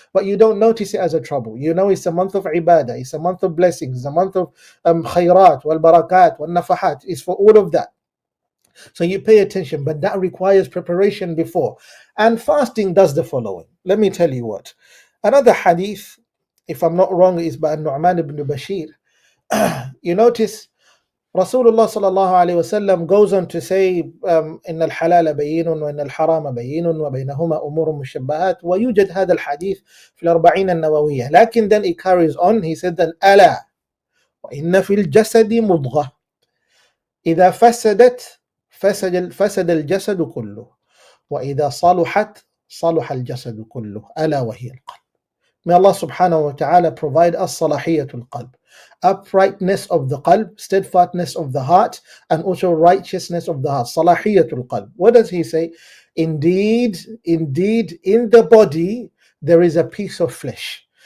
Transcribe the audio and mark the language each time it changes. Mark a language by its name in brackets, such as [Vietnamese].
[English] But you don't notice it as a trouble. You know it's a month of ibadah, it's a month of blessings, it's a month of khayrat, wal barakat, wal nafahat. It's for all of that. So you pay attention, but that requires preparation before. And fasting does the following. Let me tell you what. Another hadith, if I'm not wrong, is by Nu'man ibn Bashir. You notice Rasulullah sallallahu alayhi wasallam goes on to say, [Arabic] إن الحلال بين وإن الحرام بين وبينهما أمور مشبهات ويوجد هذا الحديث في الأربعين النووية. لكن [English] then it carries on. He said then [Arabic] ألا وإن في الجسد مضغة إذا فسدت فسد الجسد كله وإذا صلحت صلح الجسد كله ألا وهي القلب. [English] May Allah subhanahu wa ta'ala provide us salahiyatul qalb, uprightness of the qalb, steadfastness of the heart, and also righteousness of the heart. Salahiyatul qalb. What does he say? Indeed, in the body there is a piece of flesh.